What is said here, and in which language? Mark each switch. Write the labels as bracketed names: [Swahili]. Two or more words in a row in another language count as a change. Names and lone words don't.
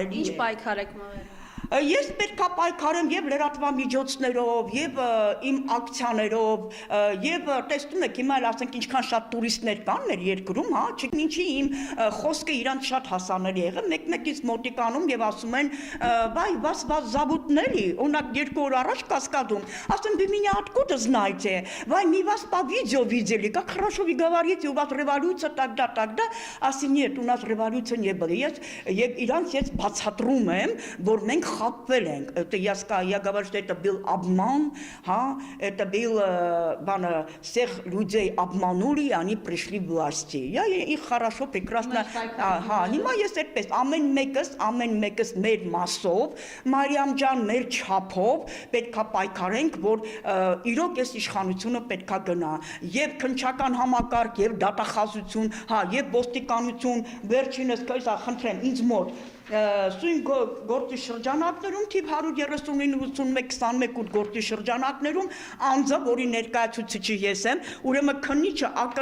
[Armenian] Ինչ պայքար եք մղել։ Ես պետք է պայքարեմ եւ լրատվամիջոցներով, եւ իմ ակցիաներով, եւ տեսնում եք հիմա էլ ասենք ինչքան շատ տուրիստներ կան մեր երկրում, հա, ինչի իմ խոսքը իրանց շատ հասանելի եղել, մեկ-մեկից մոտիկանում եւ ասում են, [Russian] «Вай, вас забутнели», [Armenian] օրինակ 2 օր առաջ Կասկադում, ասում [Russian] вы меня откуда знаете? Вай, мы вас по видео видели, как хорошо вы говорите, у вас революция тогда, ասի нет, у нас революция не было, [Armenian] եւ իրանց ես բացատրում եմ, որ մենք խաբվել ենք, [Russian] я говорю, что это был обман, это был, всех людей обманули, и они пришли в власти. Я их хорошо, прекрасно, [Armenian] հիմա ես այդպես, ամեն մեկս մեր մասով, Մարիամ ջան, մեր չափով, պետք է պայքարենք, որ իրոք այս իշխանությունը պետք է գնա, եւ քննչական համակարգ, եւ դատախազություն, եւ ոստիկանություն, վերջինս խնդրեմ ինձ մոտ Սույն գործի շրջանակներում թիվ 139-81-21 գործի շրջանակներում անձը, որի ներկայացուցիչի ես եմ, ուրեմն քննիչը